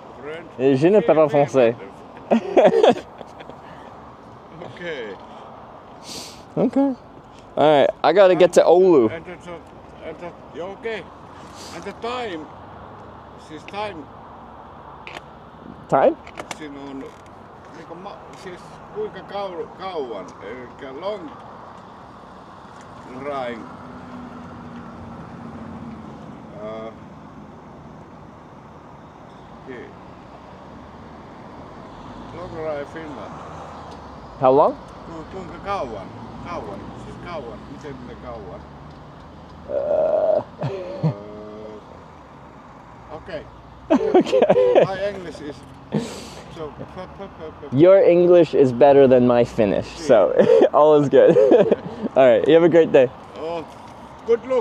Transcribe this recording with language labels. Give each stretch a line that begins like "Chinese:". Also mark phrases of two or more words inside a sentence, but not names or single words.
French: Je ne parle pas français.
English: Okay. Okay. All right, I gotta get to Oulu. Okay. And the time, siis time. Time?
Finnish: Siinä on siis kuinka kauan, eli
English: long ride. Long ride Finland. How long?
Finnish: Kuinka kauan? Siis kauan. Miten ne kauan?
English: Okay. My English is so. Your English is better than my Finnish, so all is good. All right, you have a great day. Oh, good luck.